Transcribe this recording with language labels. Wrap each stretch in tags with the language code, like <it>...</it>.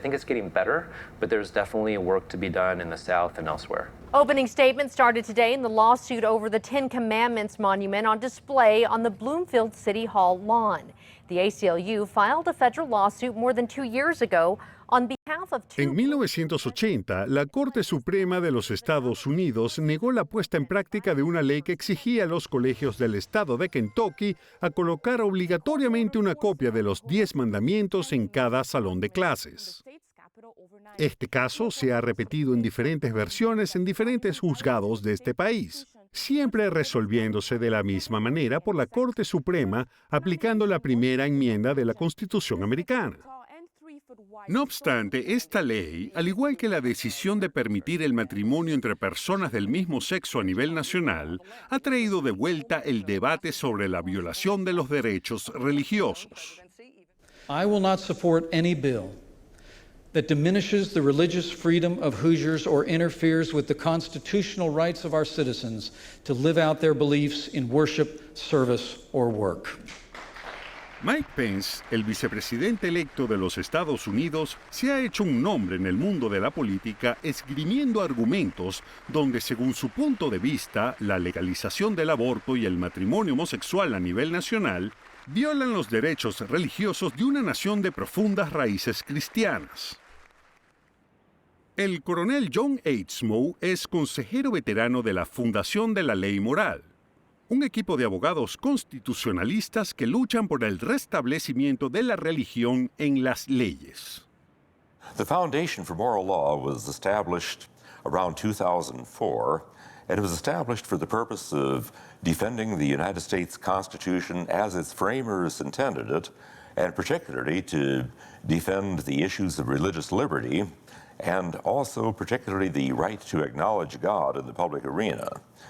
<en>I think it's getting better, but there's definitely work to be done in the South and elsewhere. Opening statements started today in the lawsuit over the 10 Commandments monument on display on the Bloomfield City Hall lawn. The ACLU filed a federal lawsuit more than 2 years ago on behalf of</en> <es>En 1980, la Corte Suprema de los Estados Unidos negó la puesta en práctica de una ley que exigía a los colegios del estado de Kentucky a colocar obligatoriamente una copia de los 10 mandamientos en cada salón de clases. Este caso se ha repetido en diferentes versiones en diferentes juzgados de este país, siempre resolviéndose de la misma manera por la Corte Suprema aplicando la primera enmienda de la Constitución americana. No obstante, esta ley, al igual que la decisión de permitir el matrimonio entre personas del mismo sexo a nivel nacional, ha traído de vuelta el debate sobre la violación de los derechos religiosos.</es> <en>I will not support any bill that diminishes the religious freedom of Hoosiers or interferes with the constitutional rights of our citizens to live out their beliefs in worship, service, or work.</en> <es>Mike Pence, el vicepresidente electo de los Estados Unidos, se ha hecho un nombre en el mundo de la política esgrimiendo argumentos donde, según su punto de vista, la legalización del aborto y el matrimonio homosexual a nivel nacional violan los derechos religiosos de una nación de profundas raíces cristianas. El coronel John H. Smough es consejero veterano de la Fundación de la Ley Moral, un equipo de abogados constitucionalistas que luchan por el restablecimiento de la religión en las leyes.</es> <en>The Foundation for Moral Law was established around 2004, and it was established for the purpose of defending the United States Constitution as its framers intended it, and particularly to defend the issues of religious liberty, and also particularly the right to acknowledge God in the public arena.</en>